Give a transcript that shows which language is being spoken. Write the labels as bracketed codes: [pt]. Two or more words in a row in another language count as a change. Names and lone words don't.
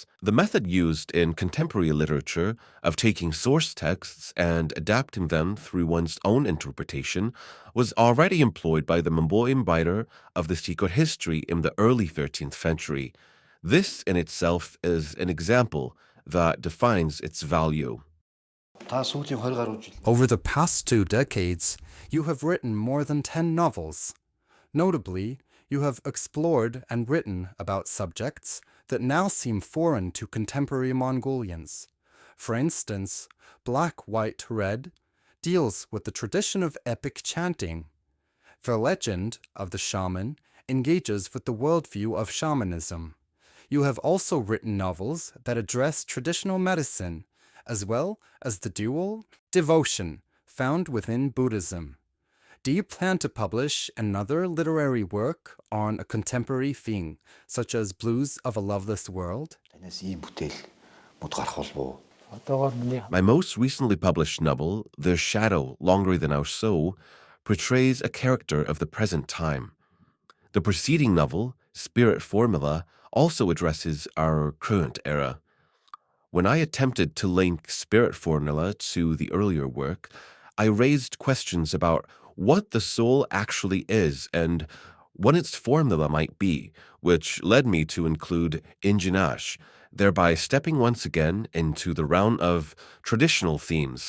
[en] The method used in contemporary literature of taking source texts and adapting them through one's own interpretation was already employed by the Mongolian writer of the secret history in the early 13th century. This in itself is an example that defines its value. [mn] Та сүүлийн 20 гаруй жил [en] Over the past 2 decades, you have written more than 10 novels. Notably, you have explored and written about subjects that now seem foreign to contemporary Mongolians. For instance, Black, White, Red deals with the tradition of epic chanting. The legend of the shaman engages with the worldview of shamanism. You have also written novels that address traditional medicine, as well as the dual devotion found within Buddhism. Do you plan to publish another literary work on a contemporary theme, such as Blues of a Loveless World? [mn] Танаас ийм бүтээл мод гарах болов уу? одоогоор миний [en] My most recently published novel, The Shadow Longer Than Our Soul, portrays a character of the present time. The preceding novel, Spirit Formula, also addresses our current era. When I attempted to link Spirit Formula to the earlier work, I raised questions about what the soul actually is and what its formula might be, which led me to include Injinash, thereby stepping once again into the realm of traditional themes.